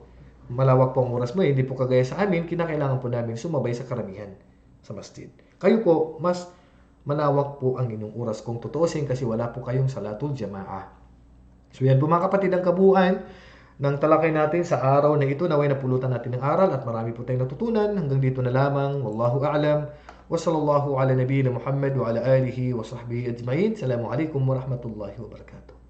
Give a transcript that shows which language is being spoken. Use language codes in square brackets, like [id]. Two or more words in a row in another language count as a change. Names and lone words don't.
[tl] Malawak po ang oras mo, hindi po kagaya sa amin, kinakailangan po namin sumabay sa karamihan sa masjid. Kayo po, mas malawak po ang inyong oras kung tutuusin kasi wala po kayong [ar] صلاة الجماعة. [tl] So yan po mga kapatid ang kabuuan ng talakay natin sa araw na ito. Naway napulutan natin ng aral at marami po tayong natutunan. Hanggang dito na lamang. [ar] والله أعلم. وصلى الله على نبينا محمد وعلى آله وصحبه أجمعين. السلام عليكم ورحمة الله وبركاته.